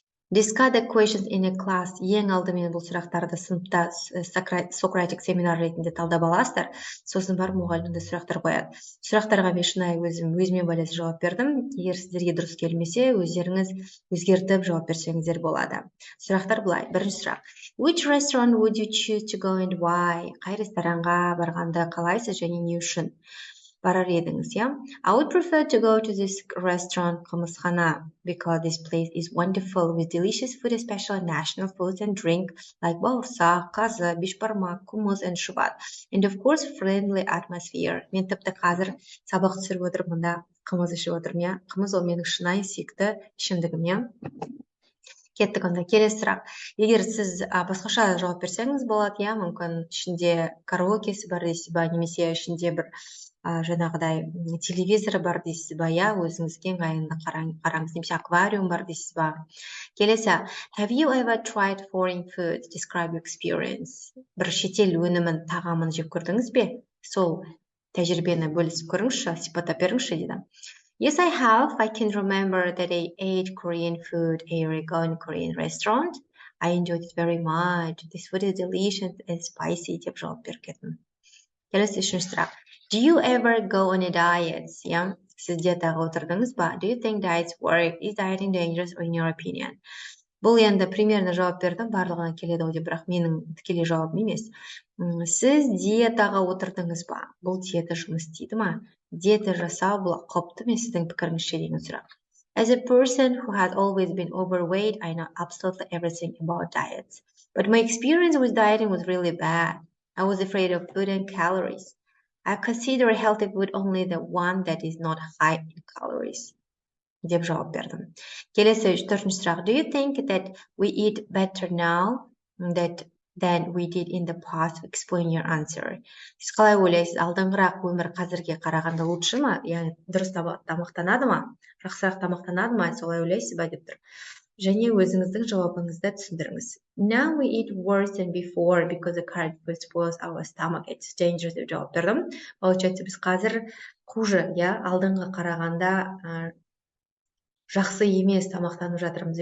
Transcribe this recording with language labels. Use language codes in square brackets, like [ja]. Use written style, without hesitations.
[en] Discuss the questions in a class. [kk] Ең алдымен бұл сұрақтарды сыныпта Socratic семинар ретінде талдап аласыздар. Сосын барып мұғалімді сұрақтар қояды. Сұрақтарға мен шынайы өзіме байланысты жауап бердім. Егер сіздерге дұрыс келмесе, өздеріңіз өзгертіп жауап берсеңіздер болады. Сұрақтар былай. Бірінші сұрақ. [en] Which restaurant would you choose to go and why? [kk] Қай ресторанға барғанды қалайсыз және не үшін барар едіңіз, я? [en] I would prefer to go to this restaurant, қымызхана, because this place is wonderful with delicious food, especially national foods and drink like бауырсақ, қазы, бешбармақ, қымыз and шұбат. And of course, friendly atmosphere. [kk] Мен тіпті қазір сабақ түсіріп отырып, мұнда қымыз ішіп отырмын, я? Қымыз ол менің шынайы сүйікті ішімдігім, я? Кеттік онда. Келесі сұрақ. Егер сіз басқаша жауап берсеңіз болады, я? Мүмкін ішінде караокесі бар дейсіз ба, немесе ішінде бір жаңағыдай телевизоры бар дейсіз ба, я? Өзіңізге ыңғайлы қараңыз, немесе аквариум бар дейсіз ба? Келесі. [en] Have you ever tried foreign food? Describe your experience. [kk] Бір шетел өнімін, тағамын жеп көрдіңіз бе? Сол тәжірибені бөлісіп көріңізші, сипаттап беріңізші дейді. [en] Yes, I have. I can remember that I ate Korean food a year ago in a Korean restaurant. I enjoyed it very much. This food is delicious and spicy [kk] деп жауап берген. Келесі үшінші сұрақ. [en] Do you ever go on a diet? Yeah? [kk] Сіз диетаға отырдыңыз ба? [en] Do you think diets work? Is dieting dangerous in your opinion? [kk] Бұл енді [ru] примерно [kk] жауап бердім, барлығына келеді ғой деп, бірақ менің тікелей жауабым емес. Сіз диетаға отырдыңыз ба? Бұл диета жұмыс істейді ма? Диета жасау бұл қауіпті ме сіздің пікіріңізше деген сұрақ. [en] As a person who has always been overweight, I know absolutely everything about diets. But my experience with dieting was really bad. I was afraid of food and calories. I consider healthy food only the one that is not high in calories. [kk] Деп жауап бердім. Келесі 4-ші сұрақ. [en] Do you think that we eat better now that than we did in the past. Explain your answer. [kk] Сіз қалай ойлайсыз, алдыңғырақ өмір қазірге қарағанда [ru] лучше [kk] ма? Яғни дұрыс тамақтанады ма? Жақсырақ тамақтанады ма? Солай ойлайсыз ба деп тұр. Және өзіңіздің жауабыңызды түсіндіріңіз. [en] Now we eat worse than before because the current food spoils our stomach. It's dangerous [kk] деп жауап бердім. [ru] Получается, [kk] біз қазір [ru] хуже, [kk] алдыңғы қарағанда жақсы емес тамақтанып жатырмыз.